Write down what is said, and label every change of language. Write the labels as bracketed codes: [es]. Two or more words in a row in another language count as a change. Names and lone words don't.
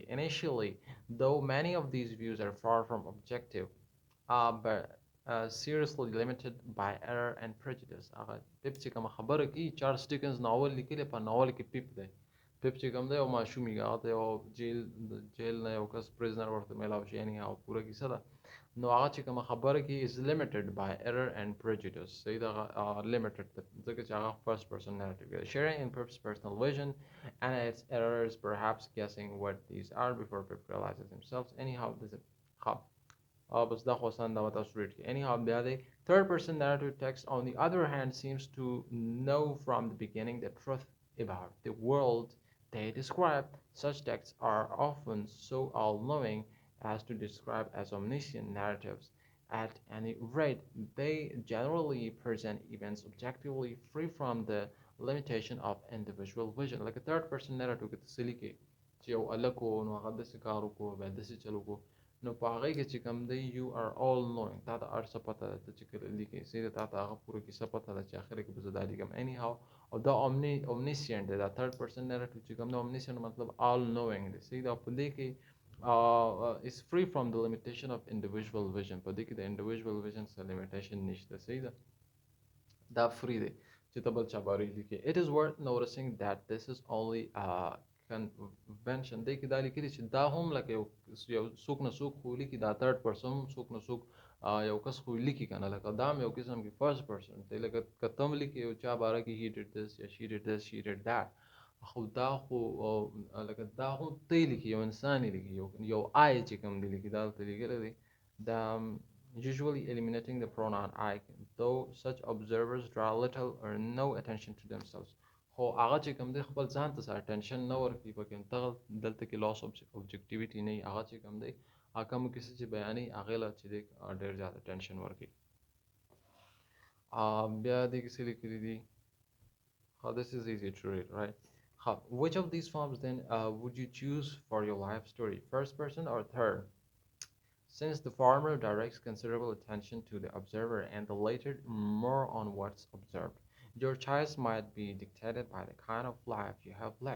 [en] Initially, though many of these views are far from objective, but seriously limited by error and prejudice. [ps] Pip چې کومه خبره کوي چارلز ډیکنز ناول لیکلی په ناول کې پیپ دی پیپ چې کوم دی یو ماشوم یې هغه ته یو جیل نه یو کس پریزنر ورته میلاو شي یعنې هغه پوره کیسه ده نو هغه چې کومه خبره کوي [en] is limited by error and prejudice [ps] صحیح ده limited ځکه چې هغه [en] first person narrative [ps] دی [en] sharing in Pip's personal vision and its errors perhaps guessing what these are before Pip realizes himself anyhow this is [ps] بس دا خو اسان دا تاسو ریډ کړئ [en] anyhow [ps] بیا دی [en] third person narrative text on the other hand seems to know from the beginning the truth about the world they describe. Such texts are often so all-knowing as to describe as omniscient narratives. At any rate, they generally present events objectively free from the limitation of individual vision. Like a third-person narrative [ps] کې تسلی کې چې یو هلک و نو هغه داسې کار وکړو بیا داسې چل وکړو نو په هغې کې چې کوم دی [en] you are all knowing [ps] تا ته هر څه پته ده ته چې کله لیکې صحیح ده تا ته هغه پوره کیسه پته ده چې اخر کې به زه دا لیکم anyhow او دا omniscient دی دا [en] third person narrative [ps] چې کوم دی omniscient مطلب [en] all knowing [ps] دی صحیح ده په دې کې [en] is free from the limitation of individual vision. [ps] فدي كده [en] individual vision is a limitation [ps] نشته سيدا ده free دی چې ته بل چا باري لیکي. [en] It is worth noticing that this is only a convention. [ps] دی کې دا لیکلي چې دا هم لکه یو څوک نه څوک خو لیکي دا [en] third person [ps] څوک نه څوک یو کس خو لیکي کنه لکه دا هم یو قسم کې [en] first person [ps] دی لکه که ته هم لیکي یو چا باره کې [en] he did this [ps] یا [en] she did this she did that [ps] خو دا خو لکه دا هم ته لیکي یو انسان یې لیکي یو I چې کوم دی لیکي دا ته لیکلی دی دا [en] usually eliminating the pronoun I, though such observers draw little or no attention to themselves. [ps] خو هغه چې کوم دی خپل ځان ته attention نه ورکوي پکې دغه دلته کې [en] loss of objectivity [ps] نه وي هغه چې کوم دی هغه کوم کیسې چې بیانوي هغې له چې دی ډېر زیات attention ورکوي. بیا دې کیسې لیکلي دي. [en] This is easy to read, right? Which of these forms then would you choose for your life story? First person or third? Since the former directs considerable attention to the observer and the latter more on what's observed, your choice might be dictated by the kind of life you have led.